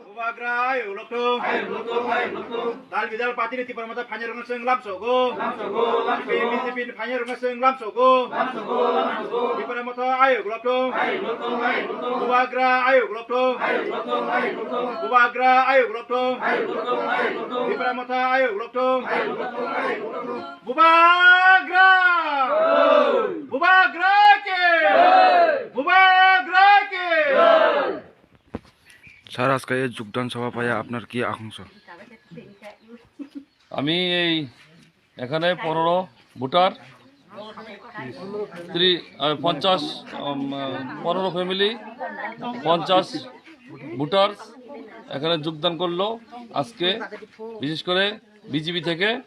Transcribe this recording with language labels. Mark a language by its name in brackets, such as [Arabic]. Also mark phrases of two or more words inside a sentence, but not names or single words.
[Kok Borok] Bubagra ayo loktung dal bidal pati di tipar mata panjang runga seng lam sogo pin panjang runga seng lam sogo tipar mata ayo loktung Bubagra ayo loktung Bubagra ayo loktung tipar mata ayo loktung Bubagra Bubagra ke Bubagra ke [Bangla] স্যার আজকে এই যোগদান সভা পাইয়া আপনার কি আকাঙ্ক্ষা? আমি এই এখানে 15 ভোটার 50 15 ফ্যামিলি 50 ভোটার এখানে যোগদান করলো আজকে, বিশেষ করে বিজেপি থেকে।